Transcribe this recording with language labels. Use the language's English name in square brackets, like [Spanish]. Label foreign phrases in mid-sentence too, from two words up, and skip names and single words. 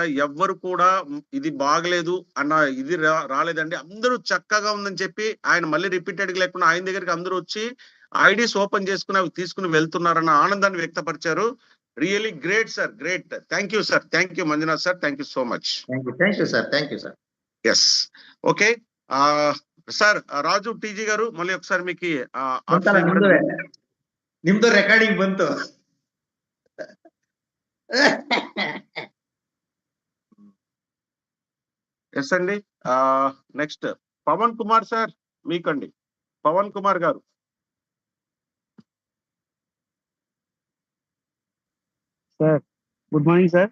[Telugu] ఎవ్వరు కూడా ఇది బాగలేదు అన్న ఇది రాలేదండి, అందరూ చక్కగా ఉందని చెప్పి ఆయన మళ్ళీ రిపీటెడ్ లేకుండా ఆయన దగ్గరికి అందరూ వచ్చి [English] IDs open [Telugu] చేసుకుని అవి తీసుకుని వెళ్తున్నారన్న ఆనందాన్ని వ్యక్తపరిచారు. [English] Really great sir, great. Thank you sir, thank you Manjunath sir, thank you so much. Thank you sir, thank you sir. Yes, okay sir. [Telugu] రాజు టీజీ గారు మళ్ళీ ఒకసారి మీకు [Kannada] ನಿಮ್ದು ರೆಕಾರ್ಡಿಂಗ್ ಬಂತು. [Telugu] ఎస్ అండి. నెక్స్ట్ పవన్ కుమార్ సార్, మీకండి. పవన్ కుమార్ గారు. [English] Sir good morning sir.